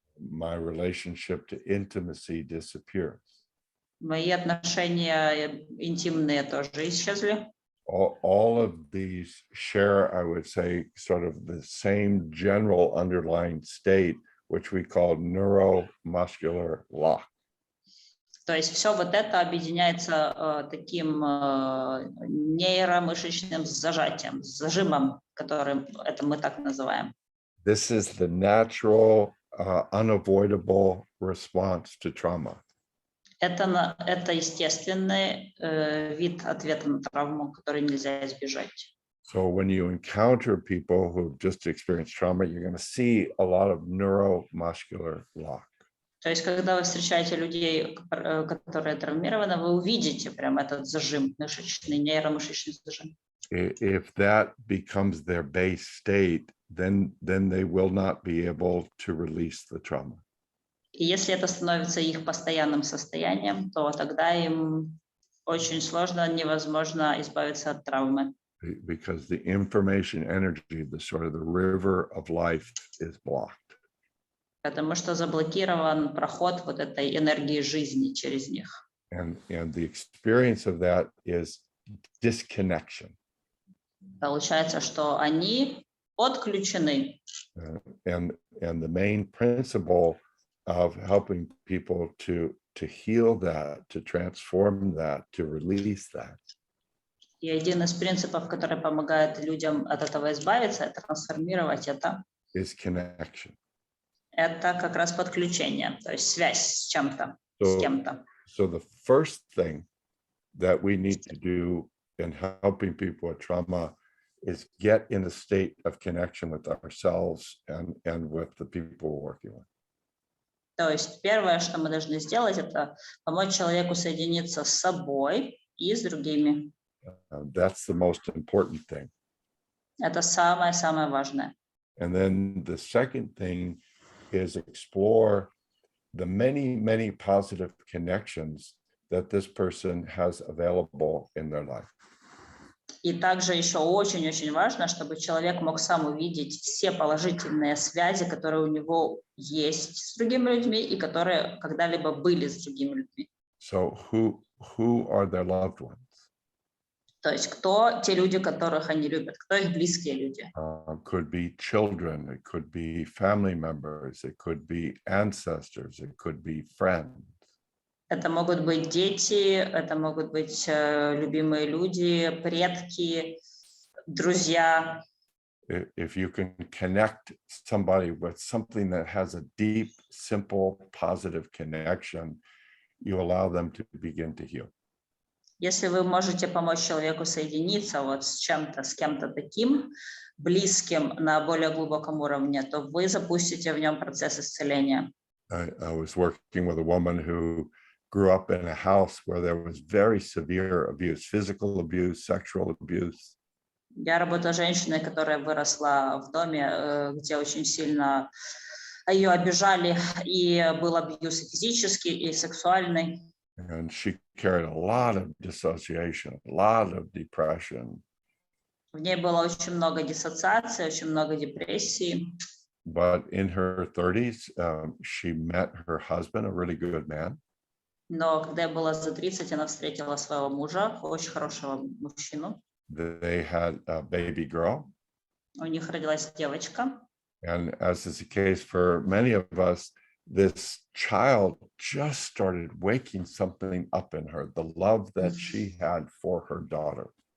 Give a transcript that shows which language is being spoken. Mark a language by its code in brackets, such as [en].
[en] My relationship to intimacy disappears. [ru] Мои отношения интимные тоже исчезли. [en] All of these share, I would say, sort of the same general underlying state, which we call neuromuscular lock. [ru] То есть все вот это объединяется таким нейромышечным зажатием, зажимом, которым это мы так называем. [en] This is the natural, unavoidable response to trauma. [ru] Это естественный вид ответа на травму, который нельзя избежать. [en] So when you encounter people who've just experienced trauma, you're going to see a lot of neuromuscular lock. [ru] То есть, когда вы встречаете людей, которые травмированы, вы увидите прям этот зажим, мышечный, нейромышечный зажим. [en] If that becomes their base state, then they will not be able to release the trauma. [ru] И если это становится их постоянным состоянием, то тогда им очень сложно, невозможно избавиться от травмы. [en] Because the information energy, the sort of the river of life, is blocked. [ru] Потому что заблокирован проход вот этой энергии жизни через них. [en] And the experience of that is disconnection. [ru] Получается, что они отключены. [en] And the main principle of helping people to heal that, to transform that, to release that. [ru] И один из принципов, который помогает людям от этого избавиться, трансформировать это. [en] Is connection. [ru] Это как раз подключение, то есть связь с чем-то, с кем-то. [en] So the first thing that we need to do in helping people with trauma is get in a state of connection with ourselves and with the people we're working with. [ru] То есть первое, что мы должны сделать, это помочь человеку соединиться с собой и с другими. [en] That's the most important thing. [ru] Это самое-самое важное. [en] And then the second thing is explore the many positive connections that this person has available in their life. [ru] И также еще очень-очень важно, чтобы человек мог сам увидеть все положительные связи, которые у него есть с другими людьми и которые когда-либо были с другими людьми. [en] So who are their loved ones? [ru] То есть кто те люди, которых они любят, кто их близкие люди. [en] Could be children, it could be family members, it could be ancestors, it could be friends. [ru] Это могут быть дети, это могут быть любимые люди, предки, друзья. [en] If you can connect somebody with something that has a deep, simple, positive connection, you allow them to begin to heal. [ru] Если вы можете помочь человеку соединиться вот с чем-то, с кем-то таким близким на более глубоком уровне, то вы запустите в нем процесс исцеления. [en] I was working with a woman who grew up in a house where there was very severe abuse, physical abuse, sexual abuse. [ru] Я работаю с женщиной, которая выросла в доме, где очень сильно ее обижали, и был абьюз и физический, и сексуальный. [en] And she carried a lot of dissociation, a lot of depression. [ru] В ней было очень много диссоциации, очень много депрессии. [en] But in her 30s, she met her husband, a really good man. [ru] Но когда ей было за 30, она встретила своего мужа, очень хорошего мужчину. [en] They had a baby girl. [ru] У них родилась девочка. [en] And as is the case for many of us, this child just started waking something up in her, the love that she had for her daughter.